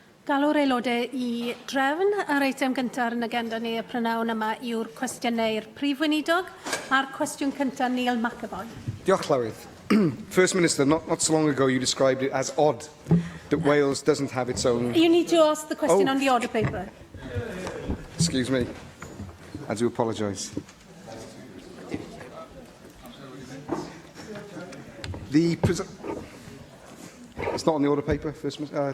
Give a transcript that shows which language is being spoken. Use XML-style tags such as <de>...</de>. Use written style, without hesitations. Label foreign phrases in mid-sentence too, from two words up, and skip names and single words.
<cy>Galw'r aelodau I drefn yr eitem gyntaf yn agenda ni y prynawn yma yw'r cwestiynau'r prif weinidog a'r cwestiwn cyntaf Neil McAvoy. Diolch, Llywydd.</cy> <en>First Minister, not so long ago you described it as odd that Wales doesn't have its own... You need to ask the question on the order paper. Excuse me. I do apologise. It's not on the order paper, First Minister?</en>